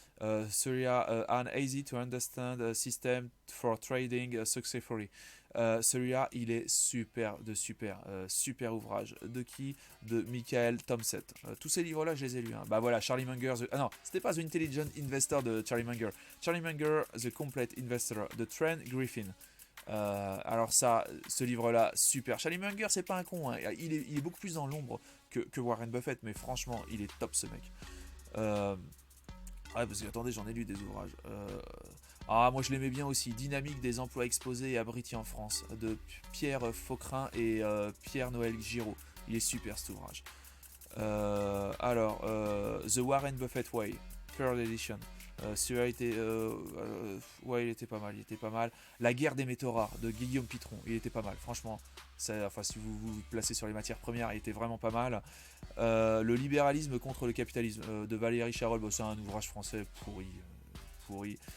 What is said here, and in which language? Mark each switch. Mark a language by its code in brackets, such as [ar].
[en] An easy to understand system for trading successfully. [fr] Celui-là, il est super super ouvrage. De qui? De Michael Thompson. Tous ces livres-là, je les ai lus. Charlie Munger. Non, c'était pas The Intelligent Investor de Charlie Munger. Charlie Munger, The Complete Investor de Trent Griffin. Ce livre-là, super. Charlie Munger, c'est pas un con. Hein. Il est beaucoup plus dans l'ombre que Warren Buffett, mais franchement, il est top ce mec. Parce que attendez, j'en ai lu des ouvrages. Moi je l'aimais bien aussi. Dynamique des emplois exposés et abrutis en France de Pierre Faucrin et Pierre-Noël Giraud. Il est super cet ouvrage. [en] The Warren Buffett Way, Third Edition. [fr] Celui-là il était pas mal. La guerre des métaux rares de Guillaume Pitron, il était pas mal. Franchement, si vous vous placez sur les matières premières, il était vraiment pas mal. Le libéralisme contre le capitalisme de Valéry Charol, c'est un ouvrage français pourri.